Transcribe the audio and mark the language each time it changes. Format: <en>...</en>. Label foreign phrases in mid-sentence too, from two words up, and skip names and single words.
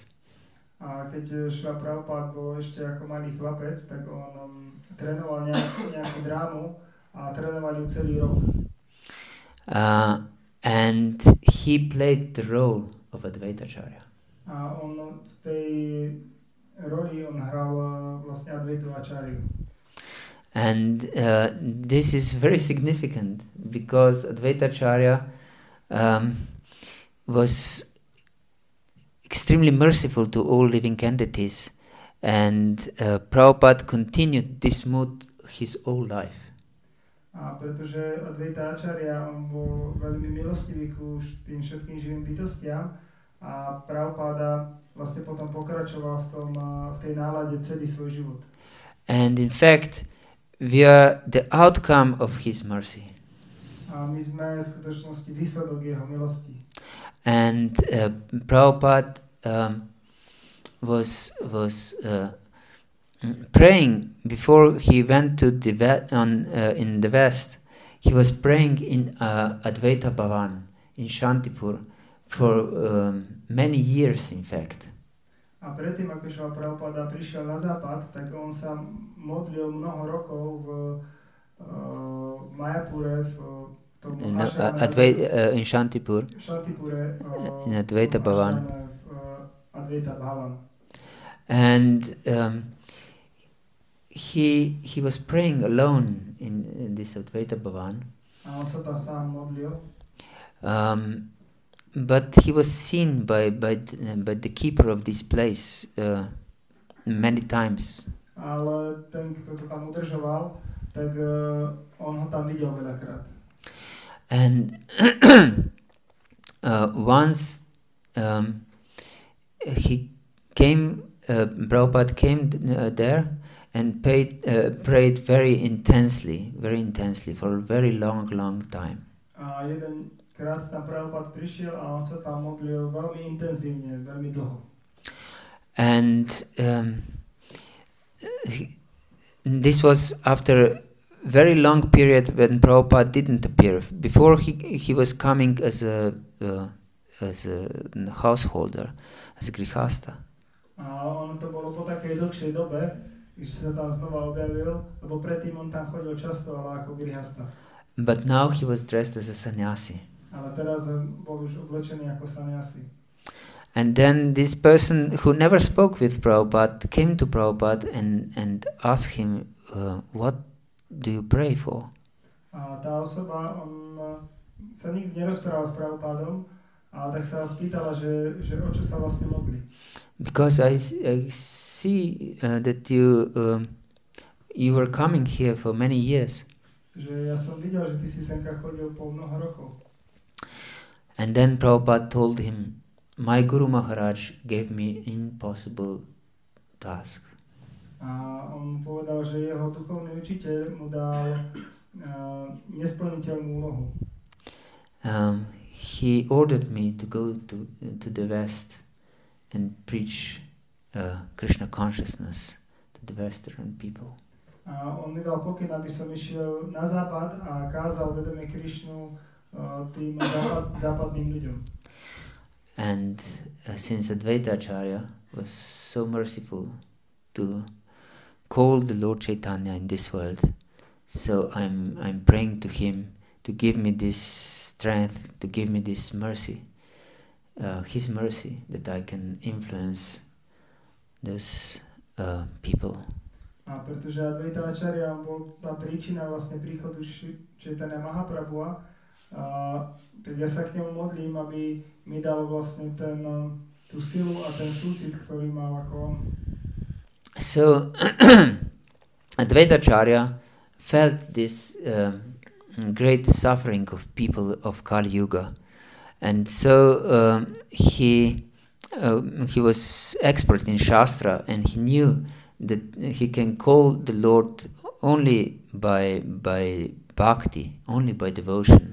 <sk>A keď Srila Prabhupada bol ešte ako malý chlapec, tak on trénoval nejakú drámu a trénoval ju celý rok.</sk> <en>And he played the role of Advaita Acarya.</en> <sk>A on v tej roli on hral vlastne Advaitu Acaryu.</sk> <en>And this is very significant because Advaita Acarya was extremely merciful to all living entities, and Prabhupada continued this mood his whole life.</en> <sk>A pretože Advaita Acarya on bol veľmi milostivý ku tým všetkým živým bytostiam a Prabhupada vlastne potom pokračoval v tej nálade celý svoj život.</sk> <en>And in fact, we are the outcome of his mercy.</en> <sk>A my sme v skutočnosti výsledok jeho milosti.</sk> <en>And Prabhupada was praying before he went to the in the West. He was praying in Advaita Bhavan in Shantipur for many years, in fact.</en> <sk>A predtým, ako Srila Prabhupada prišiel na západ, tak on sa modlil mnoho rokov v Mayapure,</sk> <en>in Shantipur, in Advaita Bhavan. And he was praying alone in this Advaita Bhavan. But he was seen by the keeper of this place many times.</en> <sk>Ale ten, kto to tam udržoval, tak on ho tam videl veľakrát.</sk> <en>And once he came, Prabhupada came there and prayed very intensely for a very long time.</en> <sk>A jeden krát tam Prabhupada prišiel a on sa tam modlil veľmi intenzívne, veľmi dlho.</sk> <en>And this was after a very long period when Prabhupada didn't appear. Before he was coming as a householder, as a grihasta.</en> <sk>A ono to bolo po takej dlhšej dobe, když sa tam znova objavil, lebo predtým on tam chodil často, ale ako grihasta.</sk> <en>But now he was dressed as a sannyasi.</en> <sk>Ale teraz bol už oblečený ako sannyasi.</sk> <en>And then this person who never spoke with Prabhupada came to Prabhupada and asked him, what do you pray for?</en> <sk>A tá osoba, on sa nikdy nerozprával s Prabhupádom, ale tak sa ho spýtala, že o čo sa vlastne modlí.</sk> <en>Because I see that you were coming here for many years.</en> <sk>Že ja som videl, že ty si senka chodil po mnoho rokov.</sk> <en>And then Prabhupada told him, my Guru Maharaj gave me impossible task.</en> <sk>A on povedal, že jeho duchovný učiteľ mu dal nesplniteľnú úlohu.</sk> <en>He ordered me to go to the West and preach Krishna consciousness to the Western people.</en> <sk>A on mi dal pokyn, aby som išiel na západ a kázal vedomie Krišnu tým západným ľuďom.</sk> <en>And since Advaita Acarya was so merciful to call the Lord Chaitanya in this world, so I'm praying to him to give me this strength, to give me this mercy, his mercy, that I can influence those people.</en> <sk>A pretože Advaita Acarya bol tá príčina vlastne príchodu Chaitanya Mahaprabhua, tak ja sa k nemu modlím, aby mi dal vlastne tú silu a ten súcit, ktorý mal ako on.</sk> <en>So Advaita Acarya felt this great suffering of people of Kali Yuga, and so he was expert in Shastra, and he knew that he can call the Lord only by bhakti, only by devotion.</en>